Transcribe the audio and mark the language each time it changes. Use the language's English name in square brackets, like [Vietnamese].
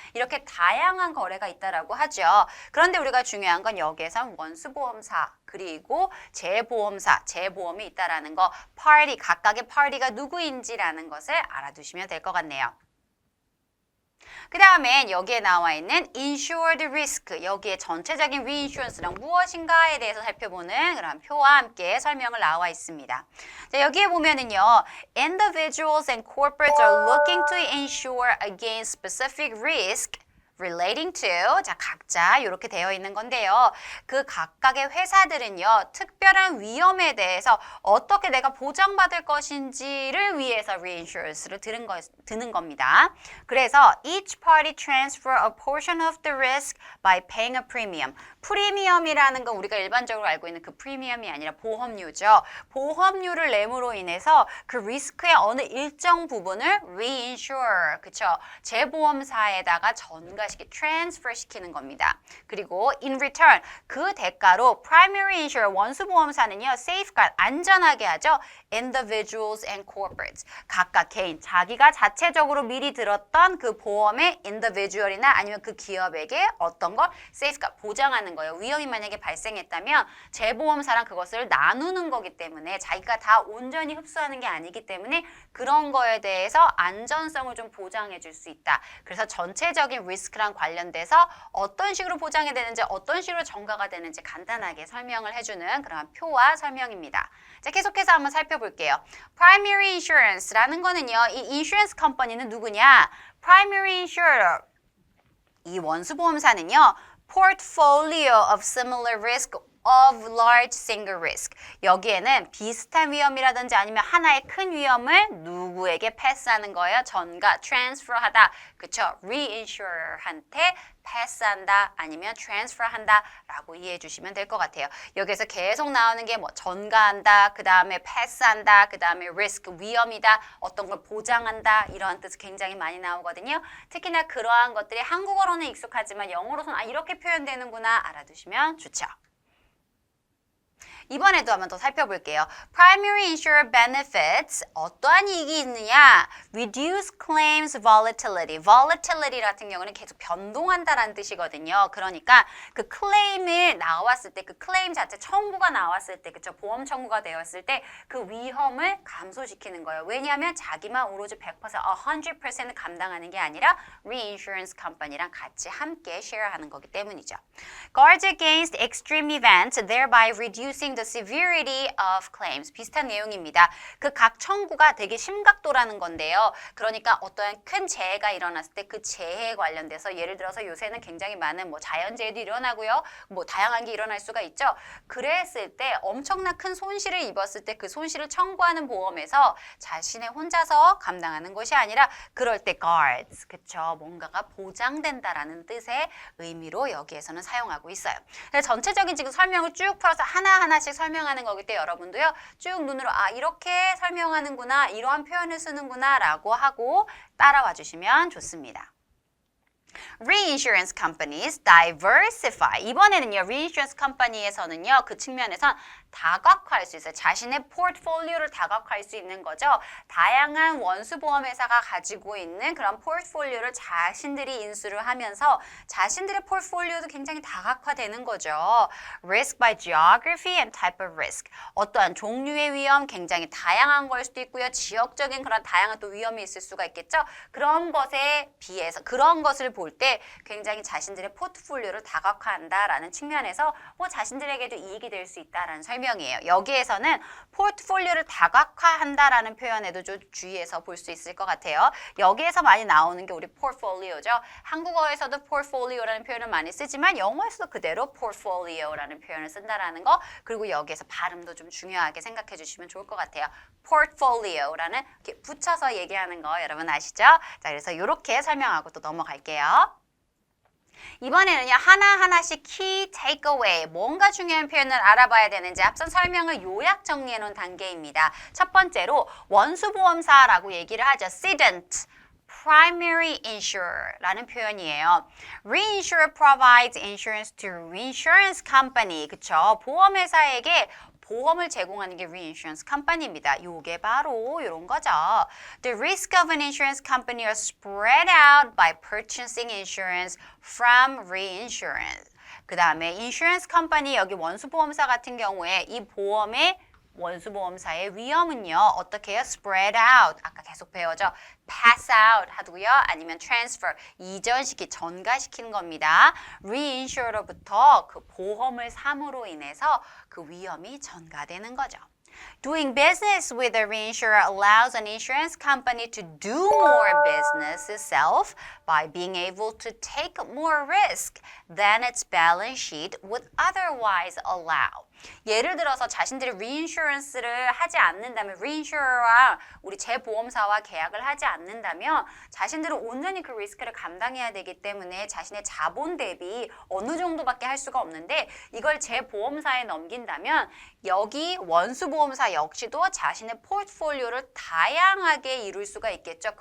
[Korean] 이렇게 다양한 거래가 있다라고 하죠. 그런데 우리가 중요한 건 여기에선 원수보험사 그리고 재보험사, 재보험이 있다라는 거, party, 각각의 party가 누구인지라는 것을 알아두시면 될 것 같네요. 그 다음엔 여기에 나와 있는 insured risk, 여기에 전체적인 reinsurance랑 무엇인가에 대해서 살펴보는 그런 표와 함께 설명을 나와 있습니다. 자, 여기에 보면은요, [English] individuals and corporates are looking to insure against specific risk relating to, [Korean] 자, 각자 이렇게 되어 있는 건데요. 그 각각의 회사들은요, 특별한 위험에 대해서 어떻게 내가 보장받을 것인지를 위해서 reinsurance를 드는 겁니다. [English] 그래서 each party transfer a portion of the risk by paying a premium. [Korean] 프리미엄이라는 건 우리가 일반적으로 알고 있는 그 프리미엄이 아니라 보험료죠. 보험료를 내므로 인해서 그 리스크의 어느 일정 부분을 reinsure, 그쵸? 재보험사에다가 전가시키, transfer 시키는 겁니다. 그리고 [English] in return, [Korean] 그 대가로 primary insurer, 원수보험사는요, safeguard, 안전하게 하죠. individuals and corporates, 각각 개인, 자기가 자체적으로 미리 들었던 그 보험의 individual이나 아니면 그 기업에게 어떤 걸 safeguard, 보장하는 거예요. 위험이 만약에 발생했다면 재보험사랑 그것을 나누는 거기 때문에 자기가 다 온전히 흡수하는 게 아니기 때문에 그런 거에 대해서 안전성을 좀 보장해 줄 수 있다. 그래서 전체적인 리스크랑 관련돼서 어떤 식으로 보장이 되는지, 어떤 식으로 전가가 되는지 간단하게 설명을 해주는 그런 표와 설명입니다. 자, 계속해서 한번 살펴볼게요. Primary insurance라는 거는요, 이 insurance company는 누구냐? [English] Primary insurer, [Korean] 이 원수보험사는요, [English] portfolio of similar risk of large single risk. [Korean] 여기에는 비슷한 위험이라든지 아니면 하나의 큰 위험을 누구에게 패스하는 거예요? 전가, transfer하다. 그쵸? reinsurer한테 패스한다 아니면 transfer한다 라고 이해해 주시면 될 것 같아요. 여기서 계속 나오는 게 뭐 전가한다, 그 다음에 패스한다, 그 다음에 risk, 위험이다, 어떤 걸 보장한다, 이러한 뜻이 굉장히 많이 나오거든요. 특히나 그러한 것들이 한국어로는 익숙하지만 영어로서는 아, 이렇게 표현되는구나 알아두시면 좋죠. 이번에도 한번 더 살펴볼게요. [English] Primary insurer benefits, [Korean] 어떠한 이익이 있느냐? [English] Reduce claims volatility. [Korean] volatility 같은 경우는 계속 변동한다라는 뜻이거든요. 그러니까 그 클레임을 나왔을 때, 그 클레임 자체 청구가 나왔을 때, 그쵸? 보험 청구가 되었을 때 그 위험을 감소시키는 거예요. 왜냐하면 자기만 오로지 100% 감당하는 게 아니라 reinsurance company랑 같이 함께 share하는 거기 때문이죠. [English] Guards against extreme events, thereby reducing the severity of claims. [Korean] 비슷한 내용입니다. 그 각 청구가 되게 심각도라는 건데요. 그러니까 어떠한 큰 재해가 일어났을 때 그 재해에 관련돼서 예를 들어서 요새는 굉장히 많은 뭐 자연재해도 일어나고요. 뭐 다양한 게 일어날 수가 있죠. 그랬을 때 엄청난 큰 손실을 입었을 때 그 손실을 청구하는 보험에서 자신의 혼자서 감당하는 것이 아니라 그럴 때 guards, 그쵸? 뭔가가 보장된다라는 뜻의 의미로 여기에서는 사용하고 있어요. 전체적인 지금 설명을 쭉 풀어서 하나하나씩 설명하는 거기 때문에 여러분도요, 쭉 눈으로 아, 이렇게 설명하는구나, 이러한 표현을 쓰는구나 라고 하고 따라와 주시면 좋습니다. [English] Reinsurance companies diversify. [Korean] 이번에는요, reinsurance company에서는요, 그 측면에선 다각화할 수 있어요. 자신의 포트폴리오를 다각화할 수 있는 거죠. 다양한 원수보험 회사가 가지고 있는 그런 포트폴리오를 자신들이 인수를 하면서 자신들의 포트폴리오도 굉장히 다각화되는 거죠. [English] Risk by geography and type of risk. [Korean] 어떠한 종류의 위험, 굉장히 다양한 걸 수도 있고요. 지역적인 그런 다양한 또 위험이 있을 수가 있겠죠. 그런 것에 비해서, 그런 것을 볼 때 굉장히 자신들의 포트폴리오를 다각화한다라는 측면에서 뭐 자신들에게도 이익이 될 수 있다라는 설명 설명이에요. 여기에서는 포트폴리오를 다각화한다라는 표현에도 좀 주의해서 볼 수 있을 것 같아요. 여기에서 많이 나오는 게 우리 포트폴리오죠. 한국어에서도 포트폴리오라는 표현을 많이 쓰지만 영어에서도 그대로 포트폴리오라는 표현을 쓴다라는 거, 그리고 여기에서 발음도 좀 중요하게 생각해 주시면 좋을 것 같아요. 포트폴리오라는 이렇게 붙여서 얘기하는 거 여러분 아시죠? 자, 그래서 이렇게 설명하고 또 넘어갈게요. 이번에는요, 하나하나씩 key takeaway, 뭔가 중요한 표현을 알아봐야 되는지 앞선 설명을 요약 정리해 놓은 단계입니다. 첫 번째로 원수보험사라고 얘기를 하죠. cedent, primary insurer라는 표현이에요. [English] Reinsurer provides insurance to reinsurance company. [Korean] 그쵸? 보험회사에게 보험을 제공하는 게 reinsurance company입니다. 요게 바로 이런 거죠. [English] The risk of an insurance company are spread out by purchasing insurance from reinsurance. [Korean] 그 다음에 insurance company, 여기 원수보험사 같은 경우에 이 보험의 원수보험사의 위험은요, 어떻게 해요? spread out. 아까 계속 배워죠? pass out 하고요. 아니면 transfer, 이전시키, 전가시키는 겁니다. reinsurer로부터 그 보험을 삼으로 인해서 그 위험이 전가되는 거죠. [English] Doing business with a reinsurer allows an insurance company to do more business itself by being able to take more risk than its balance sheet would otherwise allow. [Korean] 예를 들어서 자신들이 reinsurance를 하지 않는다면, reinsurer와 우리 재보험사와 계약을 하지 않는다면 자신들은 온전히 그 리스크를 감당해야 되기 때문에 자신의 자본 대비 어느 정도밖에 할 수가 없는데, 이걸 재보험사에 넘긴다면 여기 원수보험사 역시도 자신의 포트폴리오를 다양하게 이룰 수가 있겠죠.